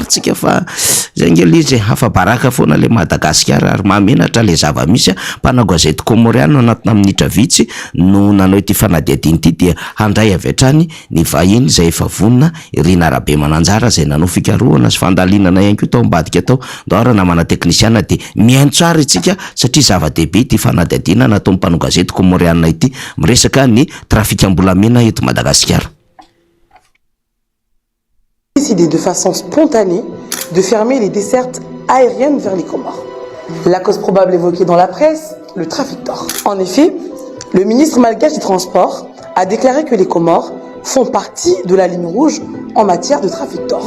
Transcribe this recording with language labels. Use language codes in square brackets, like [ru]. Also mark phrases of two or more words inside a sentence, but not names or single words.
[mg] tsika fa zay ngely izy hafa baraka foana le Madagasikara ary mahamenatra le zava-misy mpanagazety komoriana anatina minitra vitsy no nanao ity fanadihadiny ity dia handray avy hatrany ny vahiny izay efa vonona Irina Arabe Mananjara zay nanao fikarohana sy fandalinana ihany koa tao ambadika tao ndora namana teknisiana de mihaino tsara itsika satria zava-dehibe ity fanadihadina natao mpanagazety komoriana ity miresaka ny trafikambolamena eto Madagasikara. [fr] Décidé de façon spontanée de fermer les dessertes aériennes vers les Comores. La cause probable évoquée dans la presse, le trafic d'or. En effet, le ministre malgache du Transport a déclaré que les Comores font partie de la ligne rouge en matière de trafic d'or.